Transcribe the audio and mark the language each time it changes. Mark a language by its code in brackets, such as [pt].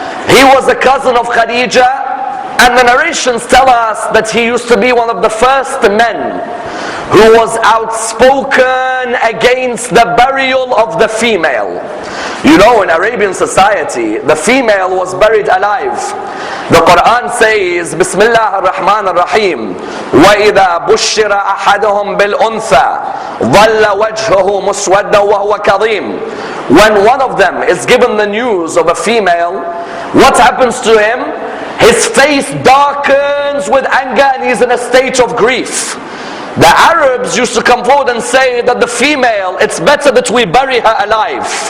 [en] He was a cousin of Khadija, and the narrations tell us that he used to be one of the first men who was outspoken against the burial of the female. You know, in Arabian society, the female was buried alive. The Quran says, [ar] Bismillah ar-Rahman ar-Rahim, وَإِذَا بُشِّرَ أَحَدُهُمْ بِالْأُنْثَى ظَلَّ وَجْهُهُ مُسْوَدًّا وَهُوَ كَظِيمٌ. [en] When one of them is given the news of a female, what happens to him? His face darkens with anger and he's in a state of grief. The Arabs used to come forward and say that the female, it's better that we bury her alive.